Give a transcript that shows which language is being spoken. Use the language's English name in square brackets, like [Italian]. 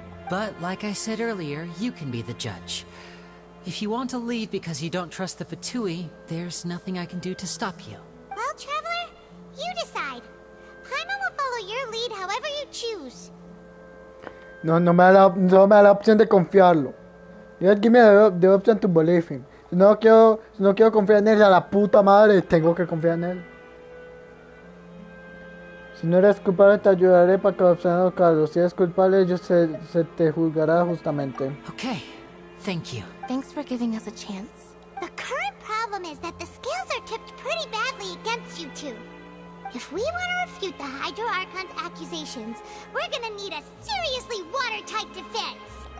[English] But, like I said earlier, you can be the judge. If you want to leave because you don't trust the Fatui, there's nothing I can do to stop you. Well, Traveler, you decide. Paimon will follow your lead however you choose. [Spanish] No me da la opción de confiarlo. [English] You give me the option to believe him. [Spanish] Si no quiero confiar en él, a la puta madre, tengo que confiar en él. Si no eres culpable, te ayudaré para que obtengas cargos. Si eres culpable, se te juzgará justamente. [English] Okay, thank you. Thanks for giving us a chance. The current problem is that the scales are tipped pretty badly against you two. If we want to refute the Hydro Archon's accusations, we're gonna need a seriously watertight defense.